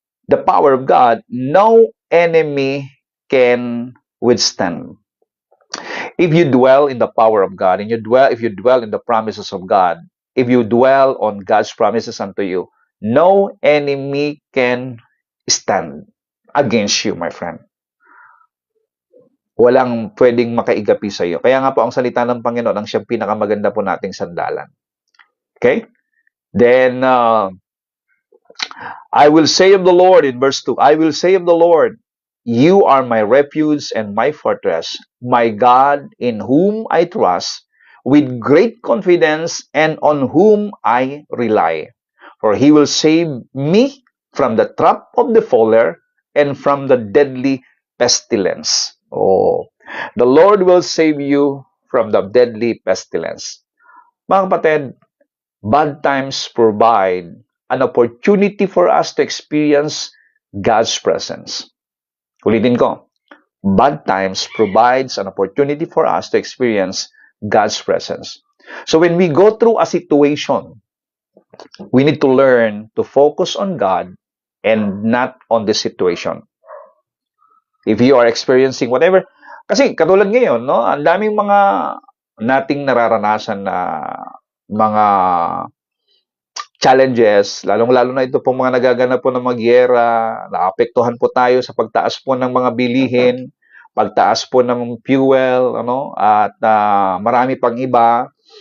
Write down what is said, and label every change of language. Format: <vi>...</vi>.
<en>the power of God, no enemy can withstand. If you dwell in the power of God, and if you dwell in the promises of God, if you dwell on God's promises unto you, no enemy can stand against you, my friend.</en> <tl>Walang pwedeng makaigapi sa iyo. Kaya nga po ang salita ng Panginoon ang siyang pinakamaganda po nating sandalan.</tl> <en>Okay? Then, I will say of the Lord in verse 2, I will say of the Lord, you are my refuge and my fortress, my God in whom I trust, with great confidence and on whom I rely. For he will save me from the trap of the fowler and from the deadly pestilence. Oh, the Lord will save you from the deadly pestilence.</en> <tl>Mga kapatid,</tl> <en>bad times provide an opportunity for us to experience God's presence.</en> <tl>Ulitin ko,</tl> <en>bad times provides an opportunity for us to experience God's presence. So when we go through a situation, we need to learn to focus on God and not on the situation. If you are experiencing whatever,</en> <tl>kasi katulad ngayon, no, ang daming mga nating nararanasan na mga challenges, lalong-lalo na ito pong mga nagaganap po ng mga giyera, naapektuhan po tayo sa pagtaas po ng mga bilihin, pagtaas po ng fuel, at marami pang iba.</tl>